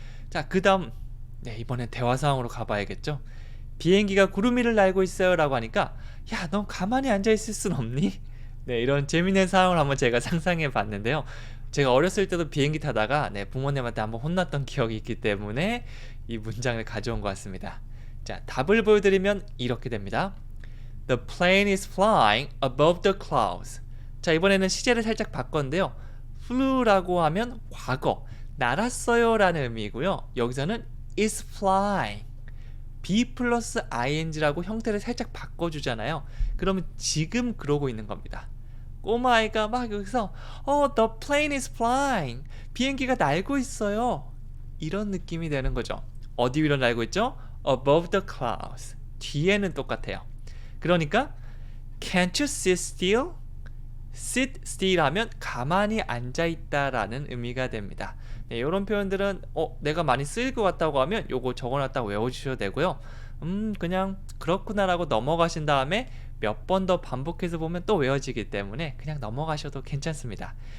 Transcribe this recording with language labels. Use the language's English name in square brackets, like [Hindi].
[Korean] 자, 그 다음 이번엔 대화 상황으로 가봐야겠죠. 비행기가 구름 위를 날고 있어요 라고 하니까 야, 넌 가만히 앉아있을 순 없니? 네, 이런 재밌는 상황을 한번 제가 상상해 봤는데요. 제가 어렸을 때도 비행기 타다가 부모님한테 한번 혼났던 기억이 있기 때문에 이 문장을 가져온 것 같습니다. 자, 답을 보여드리면 이렇게 됩니다. [English] The plane is flying above the clouds. [Korean] 자, 이번에는 시제를 살짝 바꿨는데요. flew라고 하면 과거, 날았어요 라는 의미이고요. 여기서는 is flying, be 플러스 ing라고 형태를 살짝 바꿔주잖아요. 그러면 지금 그러고 있는 겁니다. 꼬마아이가 막 여기서 [English] the plane is flying, [Korean] 비행기가 날고 있어요, 이런 느낌이 되는 거죠. 어디 위로 날고 있죠? [English] above the clouds. [Korean] 뒤에는 똑같아요. 그러니까 [English] can't you sit still? [Korean] sit still 하면 가만히 앉아 있다라는 의미가 됩니다. 네, 이런 표현들은 내가 많이 쓰일 것 같다고 하면 요거 적어놨다고 외워주셔도 되고요. 그냥 그렇구나라고 넘어가신 다음에 몇 번 더 반복해서 보면 또 외워지기 때문에 그냥 넘어가셔도 괜찮습니다.